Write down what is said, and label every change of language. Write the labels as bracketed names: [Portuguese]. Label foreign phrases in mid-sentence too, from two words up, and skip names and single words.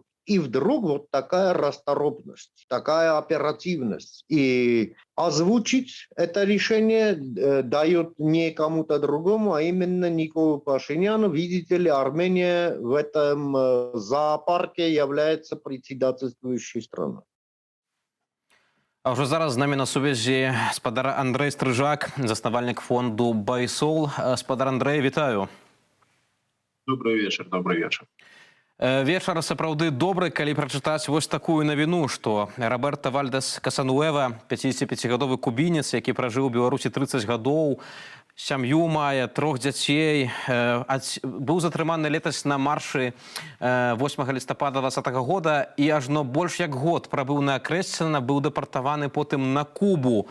[Russian] И вдруг вот такая расторопность, такая оперативность. И озвучить это решение дает не кому-то другому, а именно Николу Пашиняну. Видите ли, Армения в этом зоопарке является председательствующей страной. [Belarusian] А ўжо зараз з намі на сувязі спадар Андрэй Стрыжак, заснавальнік фонду «Байсол». Спадар Андрэй, вітаю. [Russian] Добрый вечер, добрый вечер. [Belarusian] Вечар сапраўды добры, калі прачытаць вось такую навіну, што Роберто Вальдес Касануэва, 55гадовы кубінец, які пражыў у Беларусі 30 гадоў, сям'ю мае, 3 дзяцей, быў затрыманы летась на маршы 8 лістапада 2020 года і ажно больш як год прабыў на Акрэсціна, быў дэпартаваны потым на Кубу.